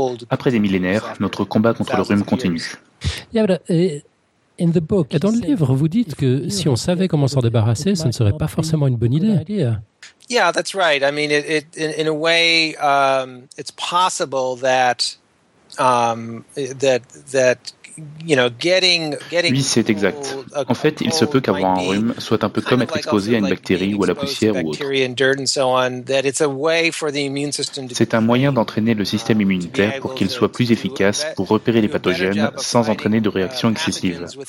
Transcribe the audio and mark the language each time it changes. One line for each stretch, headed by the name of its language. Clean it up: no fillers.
French: Après des millénaires, notre combat contre le rhume continue. Et dans le livre, vous dites que si on savait comment s'en débarrasser, ce ne serait pas forcément une bonne idée.
English: Yeah, that's right. I mean, in a way, it's possible that you know, getting
French: oui, c'est exact. En fait, il se peut qu'avoir un rhume soit un peu comme être exposé à une bactérie ou à la poussière ou autre. C'est un moyen d'entraîner le système immunitaire pour qu'il soit plus efficace pour repérer les pathogènes sans entraîner de réactions excessives.